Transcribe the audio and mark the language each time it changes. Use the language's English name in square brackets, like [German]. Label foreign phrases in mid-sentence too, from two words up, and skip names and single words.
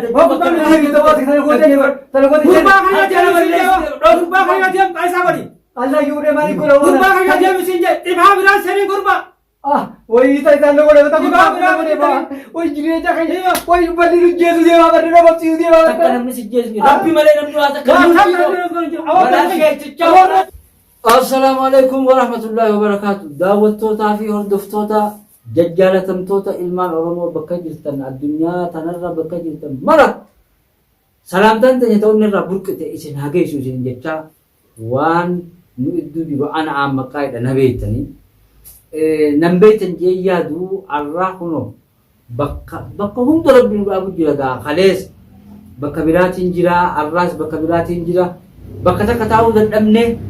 [Oromo] gurbaa kana deem qaisaa godhi Allah yuudee maali godha gurbaa kana deem isin je dhibaa biraa sanii gurbaa wayii isaa illee godhe gurbaa biraa godhe wayii jireenya kan wayii balli nu jeesu deemaa barri nama bobsiisu deemaa takka namni si jeesu rabbi malee namni waa takka [Arabic] السلام عليكم ورحمة الله وبركاته [Oromo] daawwattootaa fi hordoftoota jajjaalatamtoota ilmaan Oromoo bakka jirtan addunyaa tanarra bakka jirtan mara salaamtaan ta'e ta'uun irraa burqite isin hageessu isin jecha waan nu iddoo jiru ana ammaqaadha na beeytanii nan beeytan jee yaadu arraa kunoo bakka hunda rabbi nu dhaabu jira gaa kalees bakka biraatiin jira arraas bakka biraatiin jira bakka takka taa'uu dadhabne